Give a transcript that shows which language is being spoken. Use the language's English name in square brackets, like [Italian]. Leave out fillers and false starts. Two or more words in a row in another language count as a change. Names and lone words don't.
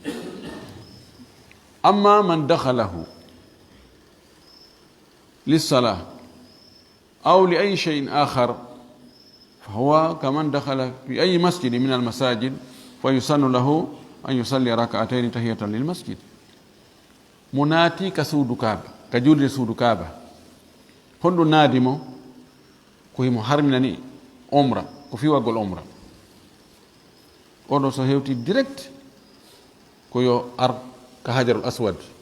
[Arabic] أما من دخله للصلاة أو لأي شيء آخر فهو كمن دخل في أي مسجد من المساجد فيسن له أن يصلي ركعتين تحية للمسجد. [Fula] munati ka suudu kaaba ka julde suudu kaaba honɗum naadi mo ko himo harminani umra ko fiwagol umra oɗo so hewti direct ko yo ar ka [Arabic] الحجر الأسود